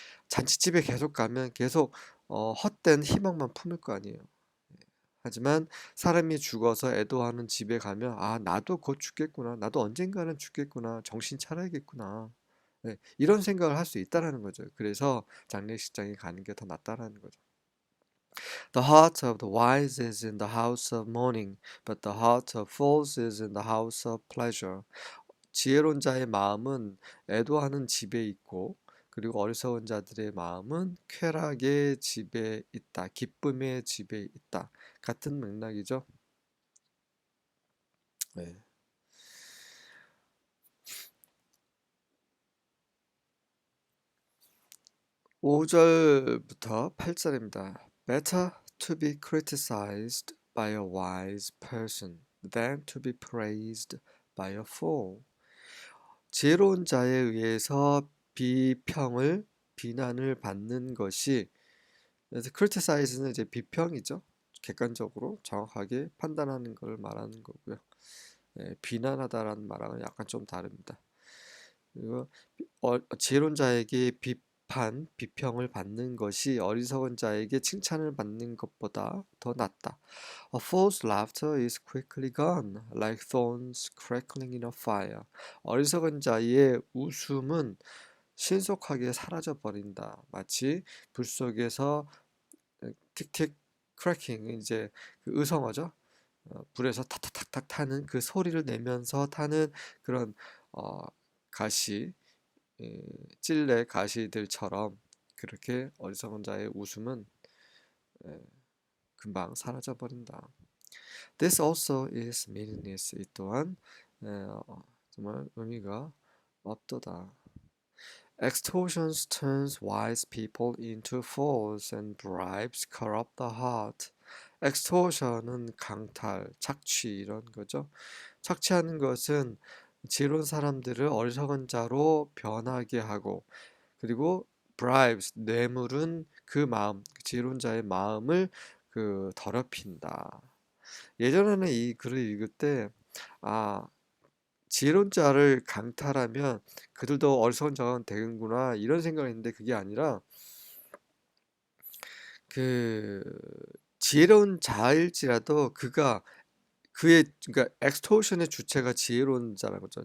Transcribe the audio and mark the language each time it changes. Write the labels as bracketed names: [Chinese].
[Korean] 잔치집에 계속 가면 계속 헛된 희망만 품을 거 아니에요. 하지만 사람이 죽어서 애도하는 집에 가면 아, 나도 곧 죽겠구나. 나도 언젠가는 죽겠구나. 정신 차려야겠구나. 네, 이런 생각을 할 수 있다라는 거죠. 그래서 장례식장에 가는 게 더 낫다라는 거죠. [English] The heart of the wise is in the house of mourning, but the heart of fools is in the house of pleasure. [Korean] 지혜로운 자의 마음은 애도하는 집에 있고, 그리고 어리석은 자들의 마음은 쾌락의 집에 있다, 기쁨의 집에 있다. 같은 맥락이죠. 네. 5절부터 8절입니다. [English] Better to be criticized by a wise person than to be praised by a fool. [Korean] 지혜로운 자에 의해서 비난을 받는 것이, 그래서 criticize는 이제 비평이죠. 객관적으로 정확하게 판단하는 걸 말하는 거고요. 비난하다라는 말하고는 약간 좀 다릅니다. 그리고 지혜로운 자에게 비평을 받는 것이 어리석은 자에게 칭찬을 받는 것보다 더 낫다. [English] A fool's laughter is quickly gone, like thorns crackling in a fire. [Korean] 어리석은 자의 웃음은 신속하게 사라져 버린다. 마치 불 속에서 틱틱 크래킹, 이제 그 의성어죠. 불에서 탁탁탁탁 타는 그 소리를 내면서 타는 그런 어, 가시, 찔레 가시들처럼 그렇게 어리석은 자의 웃음은 에, 금방 사라져 버린다. [English] This also is meaningless. [Korean] 이 또한 정말 의미가 없도다. [English] Extortion turns wise people into fools and bribes corrupt the heart. [Korean] extortion은 강탈, 착취 이런 거죠. 착취하는 것은 지혜로운 사람들을 어리석은 자로 변하게 하고, 그리고 bribes, 뇌물은 그 마음, 지혜로운 자의 마음을 더럽힌다. 예전에는 이 글을 읽을 때, 아, 지혜로운 자를 강탈하면 그들도 어리석은 자가 되는구나 이런 생각을 했는데 그게 아니라 그 지혜로운 자일지라도 그의 그러니까 엑스토션의 주체가 지혜로운 자라는 거죠.